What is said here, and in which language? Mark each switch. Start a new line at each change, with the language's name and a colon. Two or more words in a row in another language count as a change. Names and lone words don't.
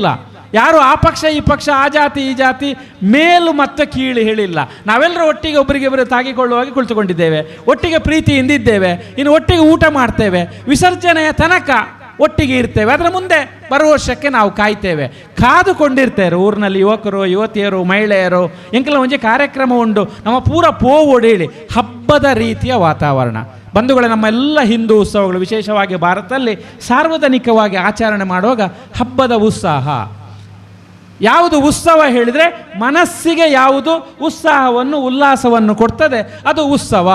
Kannada: ಯಾರು ಆ ಪಕ್ಷ ಈ ಪಕ್ಷ, ಆ ಜಾತಿ ಈ ಜಾತಿ, ಮೇಲು ಮತ್ತು ಕೀಳು ಹೇಳಿಲ್ಲ. ನಾವೆಲ್ಲರೂ ಒಟ್ಟಿಗೆ ಒಬ್ಬರಿಗೊಬ್ಬರು ತಾಗಿಕೊಳ್ಳುವಾಗಿ ಕುಳಿತುಕೊಂಡಿದ್ದೇವೆ, ಒಟ್ಟಿಗೆ ಪ್ರೀತಿಯಿಂದ ಇದ್ದೇವೆ, ಇನ್ನು ಒಟ್ಟಿಗೆ ಊಟ ಮಾಡ್ತೇವೆ, ವಿಸರ್ಜನೆಯ ತನಕ ಒಟ್ಟಿಗೆ ಇರ್ತೇವೆ. ಅದರ ಮುಂದೆ ಬರುವ ವರ್ಷಕ್ಕೆ ನಾವು ಕಾಯ್ತೇವೆ, ಕಾದುಕೊಂಡಿರ್ತೇವೆ. ಊರಿನಲ್ಲಿ ಯುವಕರು, ಯುವತಿಯರು, ಮಹಿಳೆಯರು
Tulu: ಎಂಕೆಲ್ಲ ಒಂಜಿ ಕಾರ್ಯಕ್ರಮ ಉಂಡು. ನಮ್ಮ ಪೂರ ಒಡೇಳಿ ಹಬ್ಬದ ರೀತಿಯ ವಾತಾವರಣ.
Kannada: ಬಂಧುಗಳೇ, ನಮ್ಮ ಎಲ್ಲ ಹಿಂದೂ ಉತ್ಸವಗಳು, ವಿಶೇಷವಾಗಿ ಭಾರತದಲ್ಲಿ ಸಾರ್ವಜನಿಕವಾಗಿ ಆಚರಣೆ ಮಾಡುವಾಗ ಹಬ್ಬದ ಉತ್ಸಾಹ. ಯಾವುದು ಉತ್ಸವ ಹೇಳಿದರೆ ಮನಸ್ಸಿಗೆ ಯಾವುದು ಉತ್ಸಾಹವನ್ನು ಉಲ್ಲಾಸವನ್ನು ಕೊಡ್ತದೆ ಅದು ಉತ್ಸವ.